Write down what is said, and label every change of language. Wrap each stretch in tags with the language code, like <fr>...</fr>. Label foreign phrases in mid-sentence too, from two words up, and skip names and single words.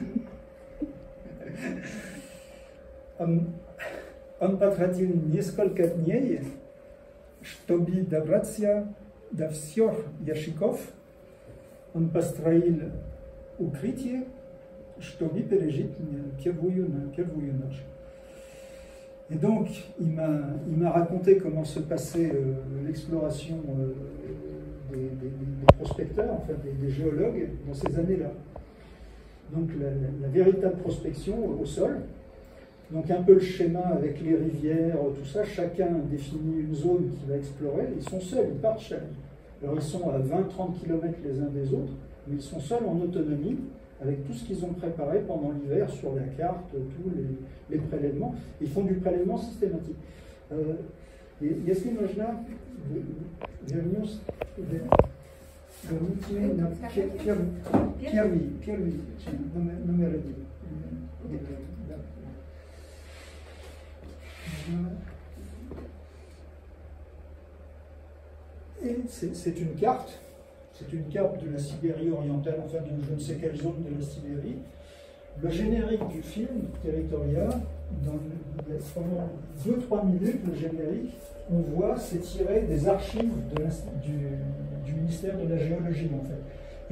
<ru>Он потратил несколько дней, чтобы добраться до всех ящиков. Он построил укрытие, чтобы пережить первую ночь.</ru> <fr>Et donc, il m'a raconté comment se passait l'exploration des prospecteurs, en fait, des géologues dans ces années-là. Donc, la véritable prospection au sol. Donc, un peu le schéma avec les rivières, tout ça. Chacun définit une zone qu'il va explorer. Ils sont seuls, ils partent seuls. Alors, ils sont à 20-30 km les uns des autres, mais ils sont seuls en autonomie, avec tout ce qu'ils ont préparé pendant l'hiver sur la carte, tous les prélèvements. Ils font du prélèvement systématique. Если нужна вернусь первый номер один. Et c'est une carte. C'est une carte de la Sibérie orientale, enfin de je ne sais quelle zone de la Sibérie. Le générique du film, Territoria, pendant 2-3 minutes, le générique, on voit, c'est tiré des archives du ministère de la Géologie, en fait.</fr>